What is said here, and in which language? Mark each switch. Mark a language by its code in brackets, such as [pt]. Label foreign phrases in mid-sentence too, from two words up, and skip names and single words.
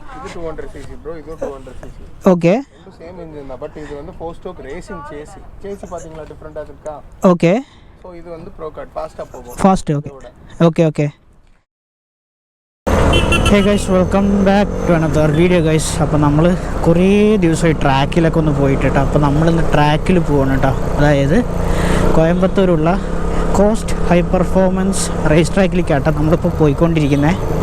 [ta] 200cc bro, இது 200cc. ஓகே. ரெண்டும் [en] same engine [ta] தான். பட் இது வந்து [en] 4 stroke racing chassis [ta] பாத்தீங்களா டிஃபரண்டா இருக்கா? ஓகே. சோ இது வந்து ப்ரோ கார்ட் ஃபாஸ்டா போகும். [en] fast okay. okay okay. hey guys, welcome back to another video guys. [ml] അപ്പോൾ നമ്മൾ കുറേ ദിവസമായി ട്രാക്കിലൊക്കെ ഒന്ന് പോയിട്ട് കേട്ടോ. അപ്പോൾ നമ്മളിന്ന് ട്രാക്കിൽ പോകണം കേട്ടോ. അതായത് കോയമ്പത്തൂരുള്ള കോസ്റ്റ് [en] high performance race [ml] ട്രാക്കിലേക്കാട്ടോ നമ്മളിപ്പോൾ പോയിക്കൊണ്ടിരിക്കുന്നത്.